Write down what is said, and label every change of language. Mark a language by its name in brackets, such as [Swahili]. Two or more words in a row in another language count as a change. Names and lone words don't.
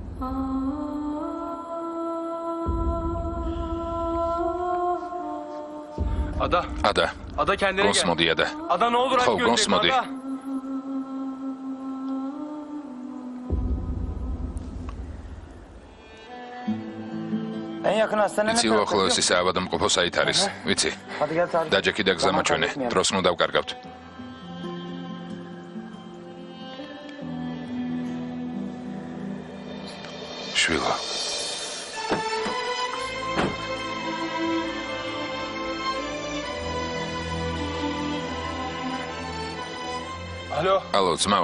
[Turkish] Ada kendine gel. Gonsmodi Ada. Ada ne olur hadi Gonsmodi. En yakın hastane [Georgian] Იცი უახლოესი საავადმყოფო საით არის? ვიცი. დაჯექი და გზა მაჩვენე. დროს ნუ დავკარგავთ. შვილო. Алло, ძმაო.